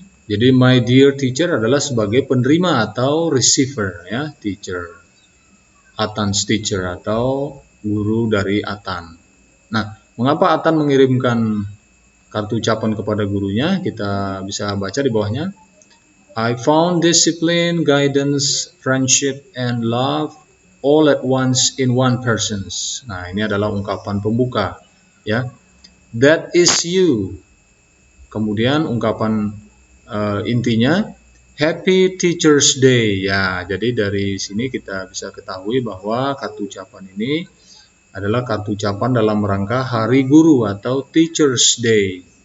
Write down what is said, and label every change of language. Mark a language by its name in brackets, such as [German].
[Indonesian] Jadi [English] my dear teacher [Indonesian] adalah sebagai penerima atau receiver ya, teacher. Atan's teacher atau guru dari Atan. Nah, mengapa Atan mengirimkan kartu ucapan kepada gurunya? Kita bisa baca di bawahnya. [English] I found discipline, guidance, friendship, and love all at once in one person. [Indonesian] Nah, ini adalah ungkapan pembuka ya. [English] That is you. [Indonesian] Kemudian ungkapan intinya [English] Happy Teacher's Day [Indonesian] ya. Jadi dari sini kita bisa ketahui bahwa kartu ucapan ini adalah kartu ucapan dalam rangka Hari Guru atau Teacher's Day.